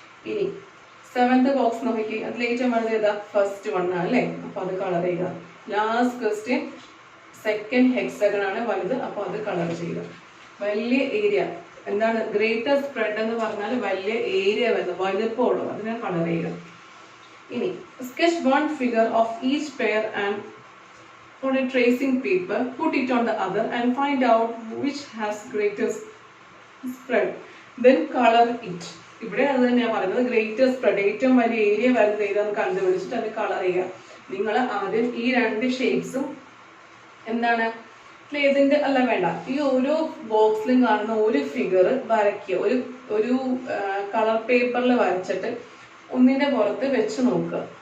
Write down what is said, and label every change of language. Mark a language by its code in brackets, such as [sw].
[ml] ഇനി seventh box നോക്കി, അതിൽ ഏറ്റവും വലുത് ഏതാ, ഫസ്റ്റ് വൺ ആണ് അല്ലേ, അപ്പൊ അത് കളർ ചെയ്യുക. ലാസ്റ്റ് ക്വസ്റ്റ്യൻ സെക്കൻഡ് ഹെക്സഗൺ ആണ് വലുത്, അപ്പൊ അത് കളർ ചെയ്യുക. വലിയ ഏരിയ എന്താണ്, ഗ്രേറ്റർ സ്പ്രെഡ് എന്ന് പറഞ്ഞാൽ വലിയ ഏരിയ വരുന്നത്, വലുപ്പമുള്ളത്, അതിനെ കളർ ചെയ്യുക. [en] ഇനി sketch one figure of each pair and on a tracing paper, put it on the other and find out which has greater spread, then color it. [ml] ഇവിടെ അത് തന്നെയാണ് പറയുന്നത്, ഗ്രേറ്റർ സ്പ്രെഡ് ഏറ്റവും വലിയ ഏരിയ വരുന്നത് ഏതാന്ന് കണ്ടുപിടിച്ചിട്ട് അത് കളർ ചെയ്യുക. നിങ്ങൾ ആദ്യം ഈ രണ്ട് ഷേപ്സും എന്താണ് ഇതിന്റെ അല്ല വേണ്ട, ഈ ഓരോ ബോക്സിലും കാണുന്ന ഒരു ഫിഗർ വരയ്ക്കുക, ഒരു കളർ പേപ്പറിൽ വരച്ചിട്ട് ഒന്നിന്റെ പുറത്ത് വെച്ച് നോക്കുക.